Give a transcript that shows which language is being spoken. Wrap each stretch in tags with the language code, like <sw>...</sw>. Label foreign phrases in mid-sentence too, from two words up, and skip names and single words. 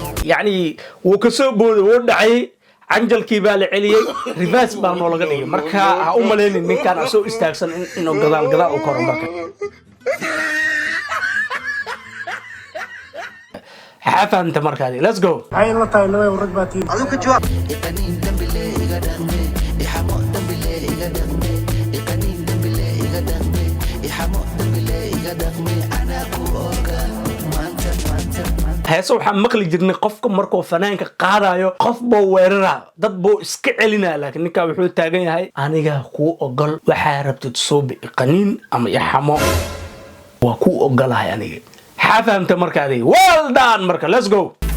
<so>Yacni, wuu ka soo booday, wuu dhacay, canjalkii baa la celiyey, reverse baa noo laga dhigay. Marka, ha u malaynin ninkaan soo istaagsan in, inuu gadaal, gadaal u koro marka. Maxaa fahantay markaadi?</so> <en>Let's go.</en> <so>Maxay la tahay laba rag baa tihiin? Iqaniin dambile iga dhaqme, ixamo dambile iga dhaqme, iqaniin dambile iga dhaqme, ixamo dambile iga dhaqme, anaa ku oga, maanta, maanta, maanta. Heeso waxaan maqli jirnay qofka markuu fanaanka qaadayo, qof buu weeraraa, dad buu iska celinaa, laakiin ninkaan wuxuu taagan yahay, "Aniga kuu ogol, waxaa rabtid suubi, iqaniin ama ixamo, waa kuu ogolahay aniga." Maxaa fahantay marka adiga?</so> <en>Well done marka, let's go.</en>